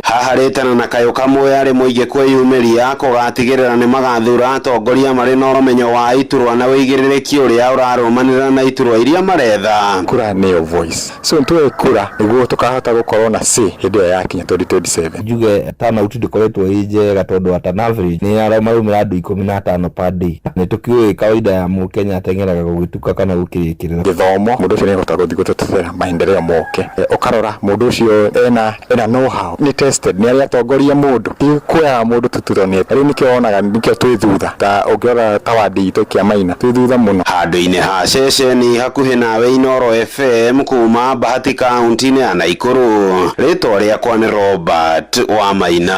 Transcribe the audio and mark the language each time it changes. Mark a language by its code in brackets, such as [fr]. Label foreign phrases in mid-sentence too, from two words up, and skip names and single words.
[ki] Haha rĩtana na kayũ kamwe arĩ mũingĩ kwĩyumĩria kũgatigĩrĩra nĩ magathura atongoria marĩ na ũmenyo wa iturwa na wĩigĩrĩrĩki ũrĩa ũrarũmanĩrĩra na iturwa iria maretha. Kura nĩyo voice. So ntuwe kura nĩguo tukahota gũkorwo na say hĩndĩ ĩyo yakinya 2027. Njuge turnout ndĩkoretwo ĩ njega tondũ [en] at an average [ki] nĩ aramaumĩra andũ 15 [en] per day. [ki] Nĩ tũkiũĩ kawaida ya Mũkenya ateng'eraga gũgĩtuka kana gũkĩrĩkĩrĩra. Gĩthomo mũndũ ũcio nĩahota gũthiĩ gũtetera maendeleo moke. Ũkarora mũndũ ũcio ena [en] know how [ki] nĩ tested nĩ arĩa atongoria mũndũ ti kuoya mũndũ tuturonete. Rĩu nĩkĩo wonaga nĩkĩo twĩ thutha ta ũngĩrora ta wadi itũ Kĩamaina twĩ thutha mũno. Handũ-inĩ ha ceceni hakuhĩ nawe Inoro FM kuma Bahati kaunti-inĩ ya Naikuru. Rĩtwa rĩakwa nĩ Robert Wamaina.